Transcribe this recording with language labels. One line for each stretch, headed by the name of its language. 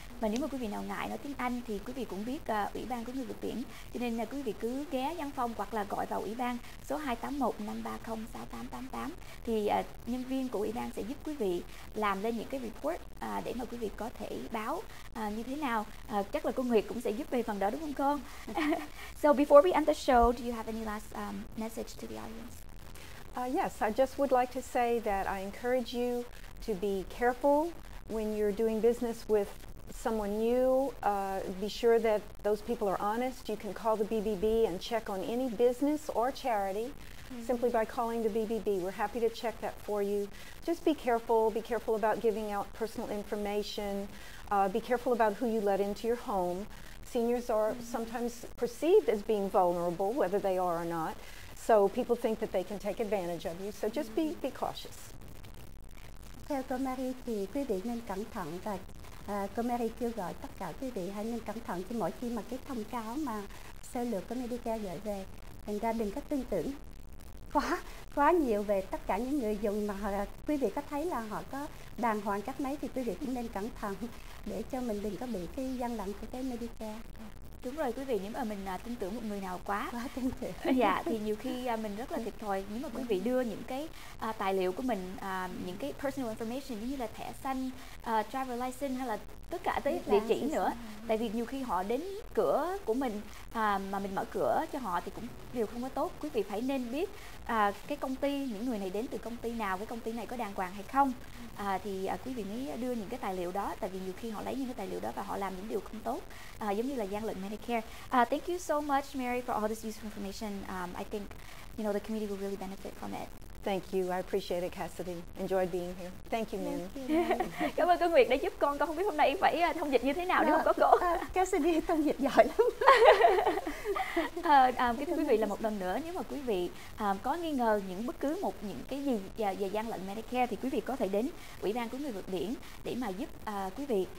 Vietnamese: Và nếu mà quý vị nào ngại nói tiếng Anh thì quý vị cũng biết Ủy ban của người Việt Biển, cho nên là quý vị cứ ghé văn phòng hoặc là gọi vào Ủy ban số 281-530-6888. Thì nhân viên của Ủy ban sẽ giúp quý vị làm lên những cái report để mà quý vị có thể báo như thế nào. Chắc là cô Nguyệt cũng sẽ giúp về phần đó, đúng không cô?
English: So before we end the show, do you have any last message to the audience? Yes, I just would like to say that I encourage you to be careful when you're doing business with someone new. Be sure that those people are honest. You can call the BBB and check on any business or charity simply by calling the BBB. We're happy to check that for you. Just be careful about giving out personal information. Be careful about who you let into your home. Seniors are sometimes perceived as being vulnerable, whether they are or not. So people think that they can take advantage of you. So just be cautious.
Vietnamese: Theo cô Mary thì quý vị nên cẩn thận, và cô Mary kêu gọi tất cả quý vị hãy nên cẩn thận khi mỗi khi mà cái thông cáo mà sơ lược của Medicare gửi về. Thành ra đừng có tin tưởng quá nhiều về tất cả những người dùng mà quý vị có thấy là họ có đàng hoàng cách mấy thì quý vị cũng nên cẩn thận để cho mình đừng có bị cái gian lận của cái Medicare. Đúng rồi quý vị, nếu mà mình tin tưởng một người nào quá tin tưởng dạ thì nhiều khi mình rất là thiệt thòi. Nếu mà quý vị đưa những cái tài liệu của mình, những cái personal information giống như là thẻ xanh, driver license hay là tất cả tới địa chỉ nữa, Tại vì nhiều khi họ đến cửa của mình mà mình mở cửa cho họ thì cũng điều không có tốt. Quý vị phải nên biết cái công ty, những người này đến từ công ty nào, cái công ty này có đàng hoàng hay không, thì quý vị mới đưa những cái tài liệu đó. Tại vì nhiều khi họ lấy những cái tài liệu đó và họ làm những điều không tốt, giống như là gian lận Medicare.
English: Thank you so much, Mary, for all this useful information. I think the community will really benefit from it. Thank you. I appreciate it, Cassidy. Enjoyed being here. Thank you, ma'am.
Vietnamese: Cảm ơn cô Nguyệt đã giúp con không biết hôm nay phải thông dịch như thế nào nếu không có cô. Cassidy thông dịch giỏi lắm. Kính thưa quý vị, là một lần nữa, nếu mà quý vị có nghi ngờ những cái gì về gian lận Medicare thì quý vị có thể đến Ủy ban cứu người vượt biển để mà giúp quý vị.